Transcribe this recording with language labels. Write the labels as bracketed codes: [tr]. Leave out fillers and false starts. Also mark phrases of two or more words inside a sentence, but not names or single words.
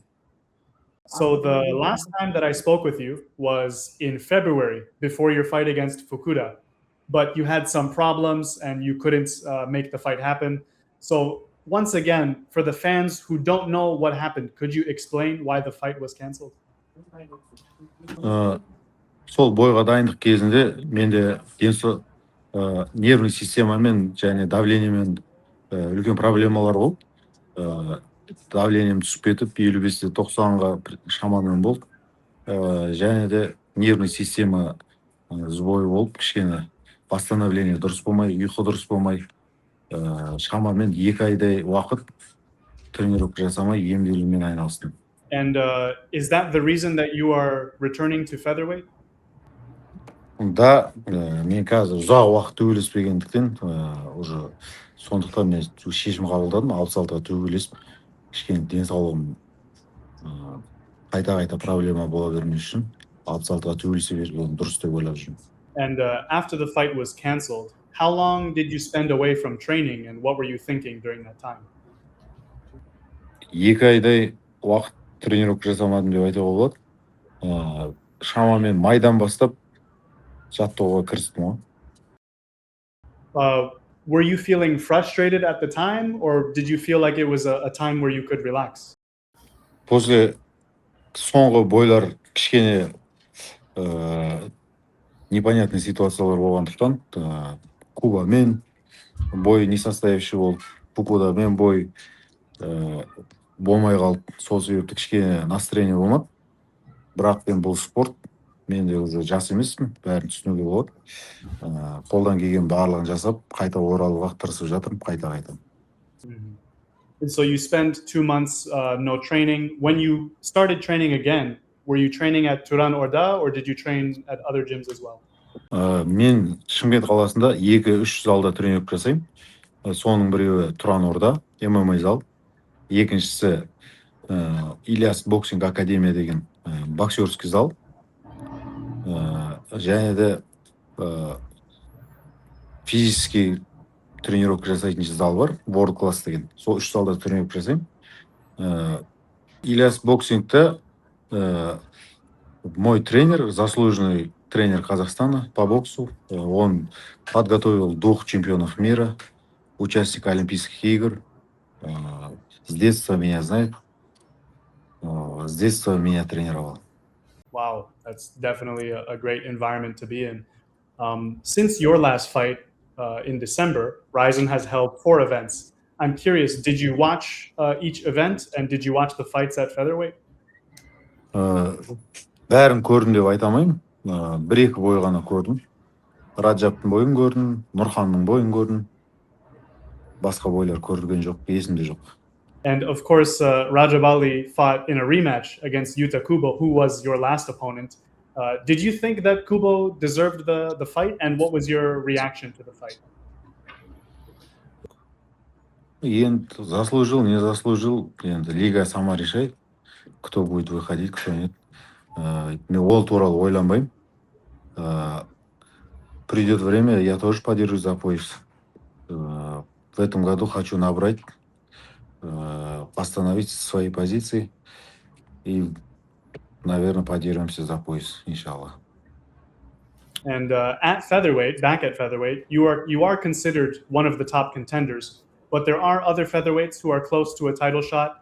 [en] So the last time that I spoke with you was in February before your fight against Fukuda, but you had some problems and you couldn't make the fight happen. So once again, for the fans who don't know what happened, could you explain why the fight was canceled? [kk] Сол бойға дайындық кезінде менде [ru] нервный системамен [kk] және давлениемен үлкен проблемалар болды. Давлением түсіп кетіп 55-те 90-ға шамамен болды. Және де [ru] нервный система сбой [kk] болып, кішкене восстановление дұрыс болмай, ұйқы дұрыс болмай, шамамен 2 айдай уақыт тренировка жасамай емделумен айналыстым. [en] And is that the reason that you are returning to featherweight? [kk] Да, мен қазір ұзақ уақыт төбелеспегендіктен уже сондықтан мен шешім қабылдадым 66-ға төбелесіп кішкене денсаулығым қайта проблема бола бермес үшін 66-ға төбелесе берген дұрыс деп ойлап жүрмін. [en] And after the fight was canceled, how long did you spend away from training and what were you thinking during that time? [kk] 2 айдай уақыт тренировка жасамадым деп айтуға болады. Шамамен майдан бастап жаттығуға кірістім ғой. [en] Were you feeling frustrated at the time, or did you feel like it was a time where you could relax? [kk] После соңғы бойлар кішкене [ru] непонятный ситуациялар [kk] болғандықтан, Кубамен бой [ru] не состоявший [kk] болды, Пукудамен бой болмай қалды. Сол себепті кішкене настроение болмады. Бірақ мен бұл спорт, мен де уже жас емеспін, бәрін түсінуге болады. Қолдан келген барлығын жасап, қайта оралуға тырысып жатырмын, қайта. [en] And so you spent 2 months no training. When you started training again, were you training at Turan Orda or did you train at other gyms as well? [kk] Мен Шымкент қаласында 2-3 залда тренировка жасаймын. Соның біреуі Туран Орда, ММА зал. Екіншісі Ильяс боксинг академия деген [ru] боксерский зал. [kk] Және де [ru] физический тренировка [kk] жасайтын зал бар, World Class деген. Сол 3 залда тренировка жасаймын. [ru] Ильяс боксингта мой тренер, заслуженный тренер Казахстана по боксу. Он подготовил 2 чемпионов мира, участника Олимпийских игр. С детства меня знает. С детства меня тренировал. [en] Wow, that's definitely a great environment to be in. Since your last fight in December, RIZIN has held 4 events. I'm curious, did you watch each event and did you watch the fights at featherweight? [kk] Бәрін көрдім деп айта алмаймын. 1-2 бой ғана көрдім. Раджаптың бойын көрдім, Нұрханның бойын көрдім. Басқа бойлар көрген жоқ, есімде жоқ. [en] And of course, Rajab Ali fought in a rematch against Yuta Kubo, who was your last opponent. Did you think that Kubo deserved the fight, and what was your reaction to the fight? [ru] Енді заслужил, не заслужил, енді лига сама решает, кто будет выходить, кто нет. [kk] Мен ол туралы ойланбаймын. [ru] Придет время, я тоже подержусь за пояс. В этом году хочу набрать, восстановить свои позиции и, наверное, подеремся за пояс, иншаллах. [en] And at featherweight, back at featherweight, you are considered one of the top contenders, but there are other featherweights who are close to a title shot.